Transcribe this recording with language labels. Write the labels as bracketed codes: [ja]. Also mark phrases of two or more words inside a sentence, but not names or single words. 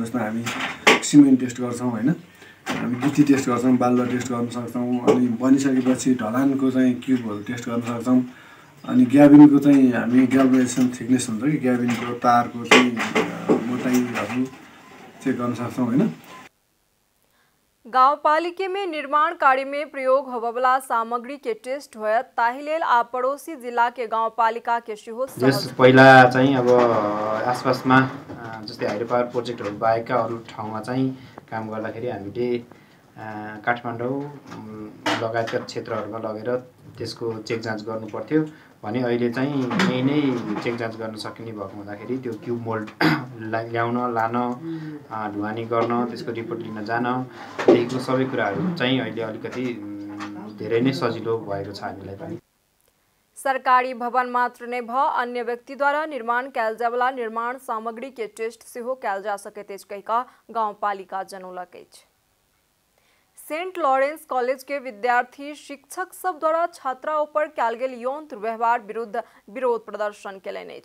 [ne] जस्तो हामी सिमेन्ट टेस्ट गर्छौँ हैन, हामी गिटी टेस्ट गर्छौँ, बालुवा टेस्ट गर्न सक्छौँ, अनि बनिसकेपछि ढलानको चाहिँ क्युबहरू टेस्ट गर्न सक्छौँ। अनि ग्याबिनको चाहिँ हामी [en] galvanization thickness [ne] हुन्छ कि ग्याबिनको तारको चाहिँ मोटाइहरू चेक गर्न सक्छौँ हैन। [mai] गाउँपालिका में निर्माण कार्य में प्रयोग होबवला सामग्री के टेस्ट होयत ताहि लेल आ पड़ोसी जिला के गाउँपालिका के सेहो [ne] पहिला चाहिँ अब आसपासमा जस्तै [en] hydro power [ne] प्रोजेक्टहरू बाहेकका अरू ठाउँमा चाहिँ काम गर्दाखेरि हामीले काठमाडौँ लगायतका क्षेत्रहरूमा लगेर त्यसको चेक जाँच गर्नु पर्थ्यो भने अहिले चाहिँ यही नै चेक जाँच गर्न सकिने भएको हुँदाखेरि त्यो [en] cube mould [ne] ल्याउन लान ढुवानी गर्न त्यसको रिपोर्ट लिन जानदेखिको सबै कुराहरू चाहिँ अहिले अलिकति धेरै नै सजिलो भएको छ हामीलाई पनि। [mai] सरकारी भवन मात्र नै भ अन्य व्यक्तिद्वारा निर्माण कयल जायवला निर्माण सामग्री के टेस्ट सेहो कयल जा सकैत अछि कहिका गाउँपालिका जनौलक अछि। सेंट लॉरेंस कॉलेज के विद्यार्थी शिक्षक सब द्वारा छात्रा ऊपर कयल गेल यौन दुर्व्यवहार विरुद्ध विरोध प्रदर्शन केलनि अछि।